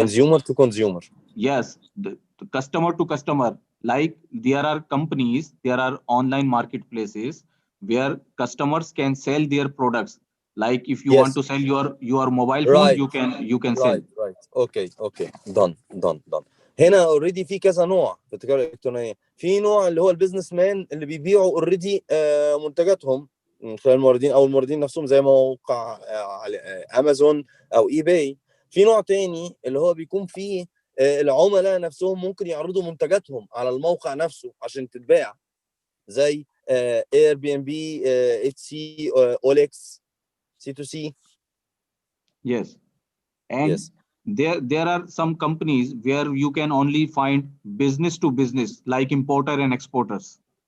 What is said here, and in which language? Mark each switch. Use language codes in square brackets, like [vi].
[en] Consumer to consumer. Yes, the customer to customer. Like there are companies, there are online marketplaces where customers can sell their products. Like if you want to sell your mobile phone, you can sell. Right. Okay. Done. [ar] هنا اوريدي في كذا نوع في التجاره الالكترونيه. في نوع اللي هو البيزنس مان اللي بيبيعوا اوريدي منتجاتهم من خلال الموردين او الموردين نفسهم زي موقع امازون او اي باي. في نوع تاني اللي هو بيكون فيه العملاء نفسهم ممكن يعرضوا منتجاتهم على الموقع نفسه عشان تتباع زي اير بي ام بي اتش سي اولكس C2C. [en] Yes. And there are some companies where you can only find business to business like importer and exporters.